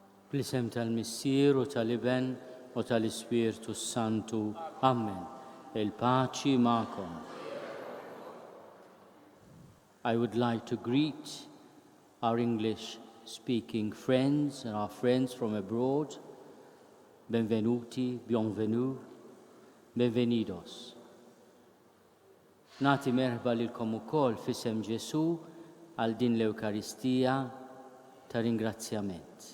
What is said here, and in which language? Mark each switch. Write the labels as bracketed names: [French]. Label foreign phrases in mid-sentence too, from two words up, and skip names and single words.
[Maltese] Bl-isem tal-Missier u tal-Iben u tal-Ispirtu Santu. Amen. Il-paċi ma'kom. [English] I would like to greet our English-speaking friends and our friends from abroad. [Italian] Benvenuti, bienvenue, benvenidos. [Maltese] Nati merħba lilkom ukoll f'isem Ġesu għal din l-Ewkaristija ta' ringrazzjament.